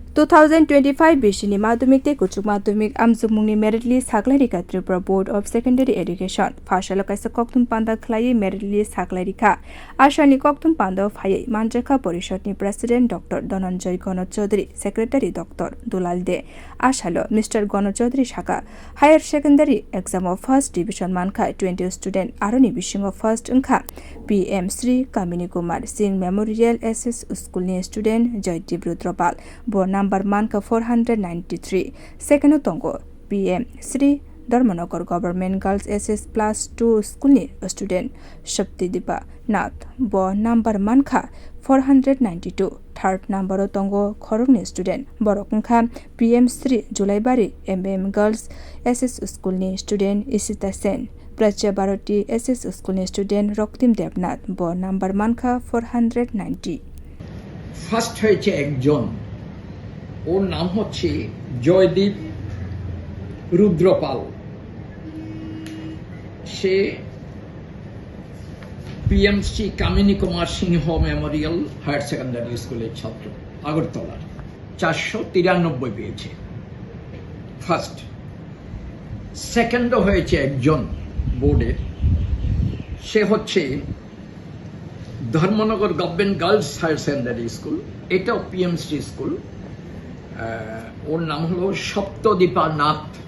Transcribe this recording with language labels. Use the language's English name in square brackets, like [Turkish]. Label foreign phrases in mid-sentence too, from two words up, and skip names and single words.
[Kok Borok] 2025 बिसिनि माध्यमिक ते कुचुक माध्यमिक आमजुमुंनि [English] merit list [Kok Borok] साखलायरिखा त्रिपुरा बोर्ड ऑफ सेकेंडरी एडुकेशन फाशालो काइसा कक्तुम पान्दा खलायै [English] merit list [Kok Borok] साखलायरिखा आसानि कक्तुम पान्दा फायै मानजाखा परिषदनि प्रेसिडेंट डॉक्टर धनंजय गण चौधरी सेक्रेटारि डॉक्टर दुलाल दे आसालो मिस्टर गण चौधरी शाखा [English] higher secondary exam of first division [Kok Borok] मानखा 20 स्टूडेंट आरोनि बिसिंग फर्स्ट अंखा पीएम श्री कामिनी कुमार सिंह मेमोरियल एसएस स्कूल नि स्टूडेंट जयदीप रुद्रपाल बो नंबर मानका 493 सेकेंड तंगो पीएम श्री धर्मनगर गवर्नमेंट गर्ल्स एसएस +2 स्कूल नि स्टूडेंट शक्तिदीपा नाथ बो नंबर मानका 492 [English] third number [Kok Borok] तंगो खरगनि स्टूडेंट बरकंखा पीएम श्री जुलाईबारी एमएम गर्ल्स एसएस स्कूल नि स्टूडेंट इसिता सेन प्राच्य भारती एसएस स्कूल नि स्टूडेंट रक्तिम देवनाथ बो नंबर मानका 490 [Bangla] ফার্স্ট হয়েছে একজন ওর নাম হচ্ছে জয়দীপ রুদ্রপাল সে পিএমসি কামিনী কুমার সিংহ মেমোরিয়াল হায়ার সেকেন্ডারি স্কুলের ছাত্র আগরতলার 493 পেয়েছে [English] first second [Bangla] হয়েছে একজন বোর্ডের সে হচ্ছে ধর্মনগর গভর্নমেন্ট গার্লস হায়ার সেকেন্ডারি স্কুল এটাও পিএমসি স্কুল ওর নাম হলো সপ্তদীপা নাথ